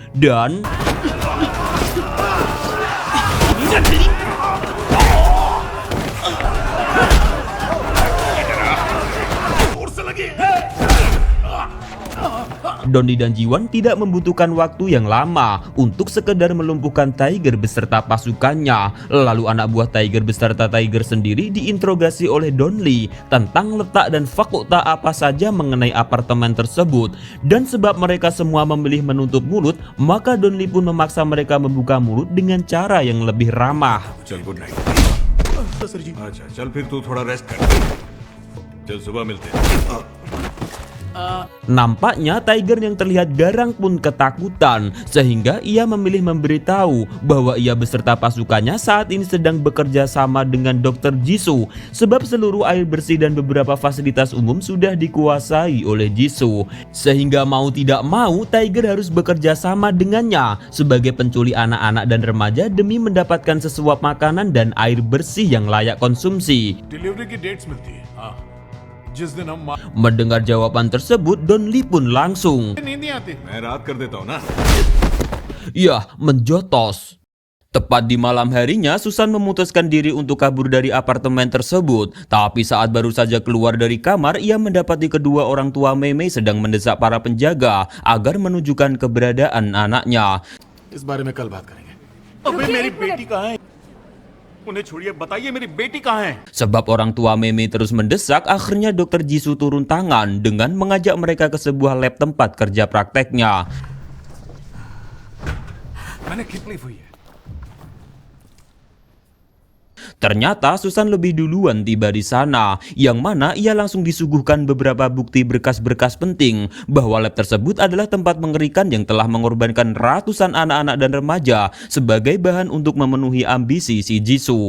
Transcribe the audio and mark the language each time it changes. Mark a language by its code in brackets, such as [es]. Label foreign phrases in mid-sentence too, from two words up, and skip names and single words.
[id] Dan Don Lee dan Ji-won tidak membutuhkan waktu yang lama untuk sekedar melumpuhkan Tiger beserta pasukannya. Lalu anak buah Tiger beserta Tiger sendiri diinterogasi oleh Don Lee tentang letak dan fakta apa saja mengenai apartemen tersebut. Dan sebab mereka semua memilih menutup mulut, maka Don Lee pun memaksa mereka membuka mulut dengan cara yang lebih ramah. [hi] चल [en] good night. [hi] अच्छा चल फिर तू थोड़ा रेस्ट कर। चल सुबह मिलते हैं। [id] Nampaknya Tiger yang terlihat garang pun ketakutan sehingga ia memilih memberitahu bahwa ia beserta pasukannya saat ini sedang bekerja sama dengan Dr. Jisoo sebab seluruh air bersih dan beberapa fasilitas umum sudah dikuasai oleh Jisoo. Sehingga mau tidak mau Tiger harus bekerja sama dengannya sebagai penculik anak-anak dan remaja demi mendapatkan sesuap makanan dan air bersih yang layak konsumsi. [hi] डिलीवरी की डेट्स मिलती है। हाँ जिस दिन हम [id] Mendengar jawaban tersebut, Don Lee pun langsung [hi] नींद नहीं आती मैं रात कर देता हूँ ना। [id] menjotos. Tepat di malam harinya, Susan memutuskan diri untuk kabur dari apartemen tersebut. Tapi saat baru saja keluar dari kamar, ia mendapati kedua orang tua Mei Mei sedang mendesak para penjaga agar menunjukkan keberadaan anaknya. [hi] इस बारे में कल बात करेंगे। अबे मेरी बेटी कहाँ है? उन्हें छोड़िए बताइए मेरी बेटी कहाँ है? [id] Sebab orang tua Mei Mei terus mendesak, akhirnya Dr. Jisoo turun tangan dengan mengajak mereka ke sebuah lab tempat kerja prakteknya. [hi] मैंने कितनी हुई है? [id] Ternyata Susan lebih duluan tiba di sana, yang mana ia langsung disuguhkan beberapa bukti berkas-berkas penting bahwa lab tersebut adalah tempat mengerikan yang telah mengorbankan ratusan anak-anak dan remaja sebagai bahan untuk memenuhi ambisi si Jisoo.